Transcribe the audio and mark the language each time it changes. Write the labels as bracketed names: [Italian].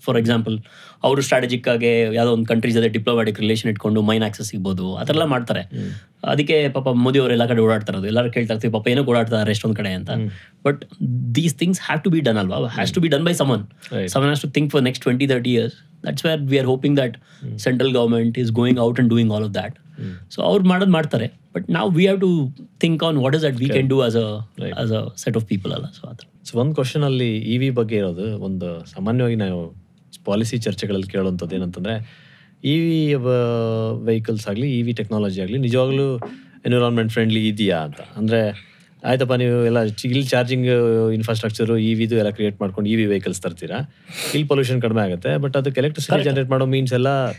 [Kannada] For example, ಅವರು strategic ಆಗಿ ಯಾವುದೋ ಒಂದು ಕಂಟ್ರೀಸ್ ಜೊತೆ ಡಿಪ್ಲೊಮ್ಯಾಟಿಕ್ ರಿಲೇಷನ್ ಇಟ್ಕೊಂಡು ಮೈನ್ ಆಕ್ಸಸ್ ಸಿಗ್ಬೋದು, ಆ ಥರ ಎಲ್ಲ ಮಾಡ್ತಾರೆ. ಅದಕ್ಕೆ ಪಾಪ ಮೋದಿ ಅವರು ಎಲ್ಲ ಕಡೆ ಓಡಾಡ್ತಾರದು, ಎಲ್ಲರೂ ಕೇಳ್ತಾ ಇರ್ತೀವಿ ಪಾಪ ಏನೋ ಓಡಾಡ್ತಾರೆ ಎಷ್ಟೊಂದು ಕಡೆ ಅಂತ. [English] but these things have to be done [Kannada] ಅಲ್ವಾ, [English] Has to be done by someone has to think for next 20-30 years. That's where we are hoping that central government is going out and doing all of that. So [Kannada] ಅವ್ರು ಮಾಡ್ತಾರೆ, [English] but now we have to think on what is that we can do as a set of people ಅಲ್ಲ. [Kannada] So ಒಂದು question ಅಲ್ಲಿ EV ಬಗ್ಗೆ ಇರೋದು, ಒಂದು ಸಾಮಾನ್ಯವಾಗಿ ನಾವು ಪಾಲಿಸಿ ಚರ್ಚೆಗಳಲ್ಲಿ ಕೇಳುವಂಥದ್ದು ಏನಂತಂದರೆ, EV ವೆಹಿಕಲ್ಸ್ ಆಗಲಿ EV ಟೆಕ್ನಾಲಜಿ ಆಗಲಿ ನಿಜವಾಗ್ಲೂ ಎನ್ವಿರಾನ್ಮೆಂಟ್ ಫ್ರೆಂಡ್ಲಿ ಇದೆಯಾ ಅಂತ. ಅಂದರೆ ಆಯ್ತಪ್ಪ, ನೀವು ಎಲ್ಲ ಇಲ್ಲಿ ಚಾರ್ಜಿಂಗ್ ಇನ್ಫ್ರಾಸ್ಟ್ರಕ್ಚರು EVದು ಎಲ್ಲ ಕ್ರಿಯೇಟ್ ಮಾಡ್ಕೊಂಡು EV ವೆಹಿಕಲ್ಸ್ ತರ್ತೀರಾ, ಇಲ್ಲಿ ಪೊಲ್ಯೂಷನ್ ಕಡಿಮೆ ಆಗುತ್ತೆ, ಬಟ್ ಅದಕ್ಕೆ ಎಲೆಕ್ಟ್ರಿಸಿಟಿ ಜನರೇಟ್ ಮಾಡೋ ಮೀನ್ಸ್ ಎಲ್ಲ